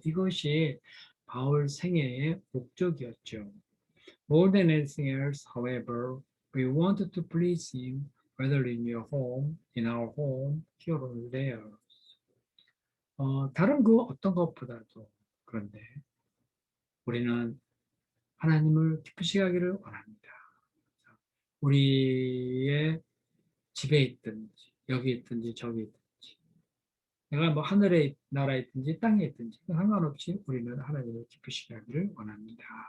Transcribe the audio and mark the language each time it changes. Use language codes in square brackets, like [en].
[ko] 이것이 바울 생애의 목적이었죠. [en] More than anything else, however, we wanted to please him, whether in your home, in our home, here or there. [ko] 다른 그 어떤 것보다도 그런데 우리는 하나님을 기쁘시게 하기를 원합니다. 우리의 집에 있든지 여기 있든지 저기 있든지 내가 뭐 하늘의 나라에 있든지 땅에 있든지 상관없이 우리는 하나님을 기쁘시게 하기를 원합니다.